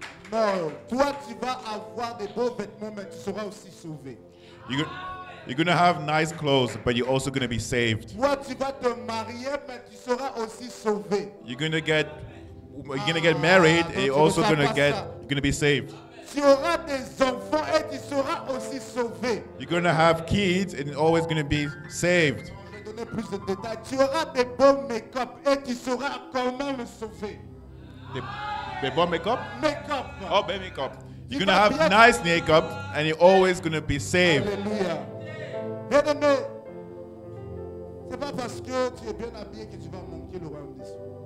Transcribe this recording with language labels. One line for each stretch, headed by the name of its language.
French: Non, toi tu vas avoir des beaux vêtements, mais tu seras aussi sauvé.
English: You're going to have nice clothes, but you're also going to be saved.
French: Toi tu vas te marier, mais tu seras aussi sauvé.
English: You're going to get married, and you're also going to be saved.
French: Tu auras des enfants et tu seras aussi sauvé.
English: You're going to have kids, and you're always going to be saved.
French: Je vais donner plus de détails. Tu auras des beaux make-up et tu seras quand même sauvé.
English: The bomb makeup? Make-up. Oh, baby makeup. You're You going to have got- nice makeup, and you're always going to be saved.
French: Alléluia. Bien-aimé, c'est pas parce que tu es bien habillé que tu vas manquer le royaume des cieux.